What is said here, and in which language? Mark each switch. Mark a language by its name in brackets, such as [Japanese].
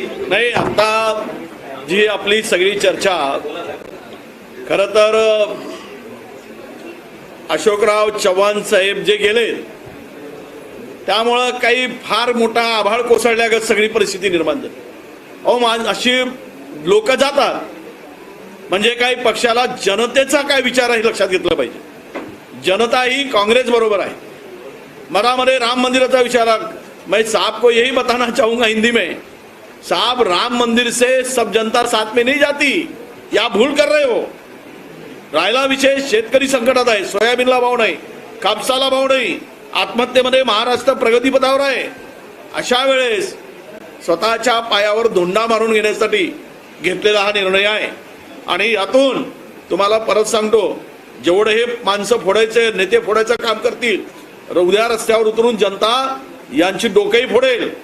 [Marathi] नाही, आता जी आपली सगळी चर्चा खरं तर अशोकराव चव्हाण साहेब जे गेले त्यामुळं काही फार मोठा आभाळ कोसळल्यागत सगळी परिस्थिती निर्माण झाली. अशी लोक जातात म्हणजे काही पक्षाला जनतेचा काय विचार आहे लक्षात घेतलं पाहिजे. जनता ही काँग्रेस बरोबर आहे. मनामध्ये राम मंदिराचा विचार [Hindi] मैं साहब को यही बताना चाहूंगा हिंदी में, साहब राम मंदिर से सब जनता साथ में नहीं जाती, या भूल कर रहे हो. [Marathi] राहिला विषय शेतकरी संकटात आहे, सोयाबीनला भाव नाही, कापसाला भाव नाही, आत्महत्येमध्ये महाराष्ट्र प्रगतीपथावर आहे. अशा वेळेस स्वतःच्या पायावर धोंडा मारून घेण्यासाठी घेतलेला हा निर्णय आहे. आणि यातून तुम्हाला परत सांगतो, जेवढे हे माणसं फोडायचे, नेते फोडायचं काम करतील, उद्या रस्त्यावर उतरून जनता यांची डोकेही फोडेल.